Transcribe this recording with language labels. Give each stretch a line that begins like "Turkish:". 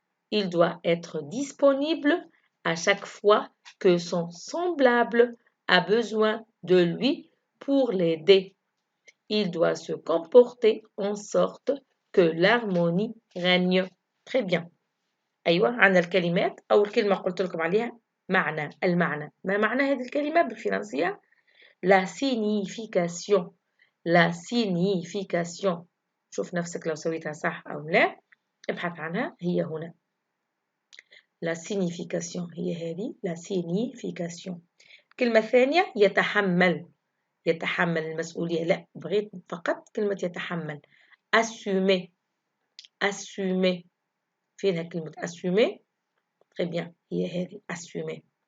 French: Il doit être disponible à chaque fois que son semblable a besoin de lui pour l'aider. Il doit se comporter en sorte que l'harmonie règne. Très bien.
Arabic: أيوة، عندنا الكلمات. أول كلمة قلت لكم عليها المعنى. ما معنى هذه الكلمة بالفرنسية؟
French: La signification. La signification.
Arabic: شوف نفسك لو سويتها صح أو لا، ابحث عنها. هي هنا la signification، هي هذه la signification. كلمة ثانية يتحمل. يتحمل المسؤولية. لا، بغيت فقط كلمة يتحمل. assumer. assumer. فينها كلمة assumer؟
French: très bien،
Arabic: هي هذه assumer.